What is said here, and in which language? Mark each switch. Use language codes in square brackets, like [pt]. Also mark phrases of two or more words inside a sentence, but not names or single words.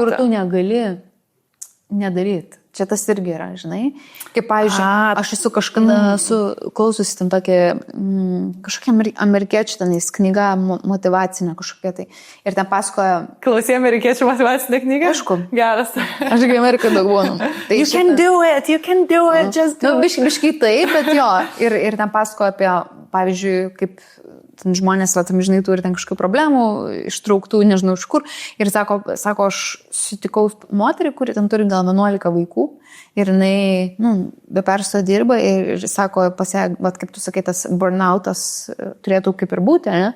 [lt] Kur tu negali nedaryti. Čia tas irgi yra, žinai. Kaip, pavyzdžiui, aš esu kažkada klaususi ten kažkokia amerikiečių tenais knyga motyvacinė kažkokia tai. Ir ten pasakoja... Klausai amerikiečių motyvacinę knygą? Aišku. Geras. Aš irgi Amerikai daug būnu. [en] You can do it, just do it. [lt] Biškai taip, bet jo. Ir ten pasakoja apie, pavyzdžiui, kaip ten žmonės, žinai, turi ten kažkokių problemų, ištrauktų, nežinau iš kur. Ir sako, aš sutikau moterį, kuri ten turi gal 11 vaikų. Ir jinai, be persto dirba ir sako, kaip tu sakai, tas burnoutas turėtų kaip ir būti, ne?